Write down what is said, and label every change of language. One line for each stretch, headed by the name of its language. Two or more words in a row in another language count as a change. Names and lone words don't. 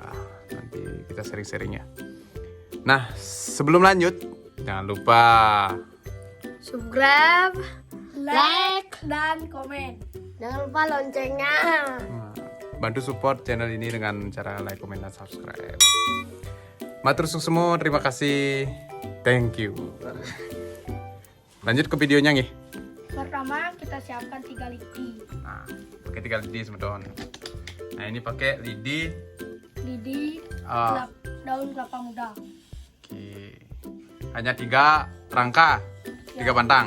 Indonesian: Nanti kita sharing-sharing ya. Nah, sebelum lanjut, jangan lupa Subscribe, like, dan komen. jangan lupa loncengnya. bantu support channel ini dengan cara like, komen, dan subscribe.
Balinese: Matur suksemo,
Indonesian: terima kasih,
English: thank you.
Indonesian: Lanjut ke videonya nih. Pertama kita siapkan 3 lidi. Nah, pakai 3 lidi semeton. Nah, ini pakai lidi. Daun kelapa muda. Oke. Hanya 3 rangka, 3 batang.